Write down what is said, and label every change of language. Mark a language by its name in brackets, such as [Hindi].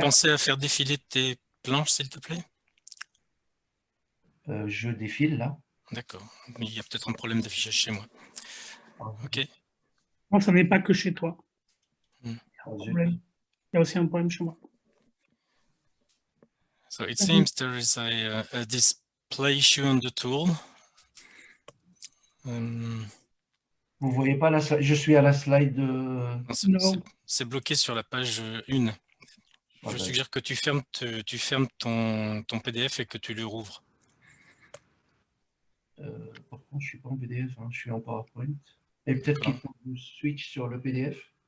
[French] penser à faire défiler tes planches, s'il te plaît? Je défile là. D'accord. Il y a peut-être un problème d'affichage chez moi. OK. Non, ça n'est pas que chez toi. Ah, Il y a aussi un problème chez moi. [English] So it seems there is a display issue on the tool. [French] Vous voyez pas la slide? Je suis à la slide. C'est bloqué sur la page 1. Je suggère que tu fermes ton PDF et que tu le rouvres. Par contre, je suis pas en PDF, hein, je suis en PowerPoint. Et peut-être qu'il faut que je switch sur le PDF.